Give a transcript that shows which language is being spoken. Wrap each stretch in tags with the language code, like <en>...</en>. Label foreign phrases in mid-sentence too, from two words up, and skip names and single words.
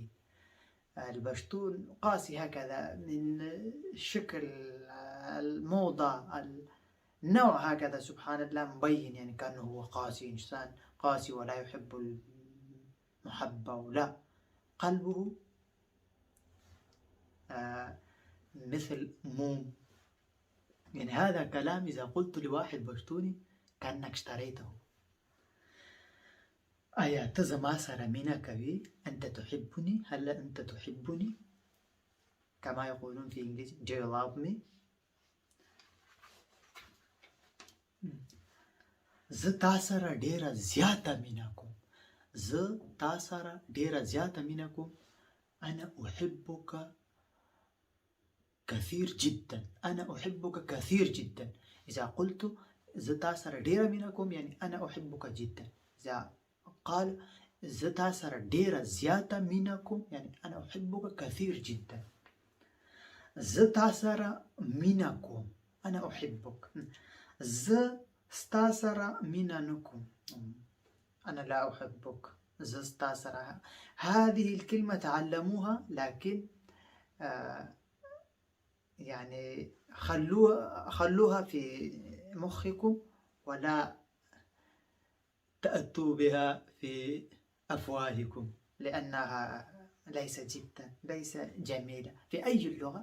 <ar>البشتون قاسي هكذا من شكل الموضة، النوع هكذا، سبحان الله، مبين يعني كأنه هو قاسي، إنسان قاسي ولا يحب المحبة، ولا قلبه مثل موم. يعني هذا كلام إذا قلت لواحد بشتوني كأنك اشتريته.</ar> <ps>آیا ته زما سره مینه کوي؟</ps> <ar>انت تحبني؟ هل انت تحبني؟ كما يقولون في انجليزي</ar> <en>do you love me؟</en> <ps>زه تا سره ډیره زیاته مینه کوم، زه تا سره ډیره زیاته مینه کوم.</ps> <ar>انا احبك كثير جدا، انا احبك كثير جدا. اذا قلت</ar> <ps>زه تا سره ډیره مینه کوم</ps> <ar>يعني انا احبك جدا. اذا قال</ar> <ps>زه تا سره ډیره زیاته مینه کوم</ps> <ar>يعني انا احبك كثير جدا.</ar> <ps>زه تا سره مینه کوم،</ps> <ar>انا احبك.</ar> <ps>زه ستا سره مینه نکوم،</ps> <ar>انا لا احبك.</ar> <ps>زه ستا سره.</ps> <ar>هذه الكلمة تعلموها، لكن يعني خلوها في مخكم ولا تأتوا بها في أفواهكم، لأنها ليس جدا، ليس جميلة في أي اللغة.</ar>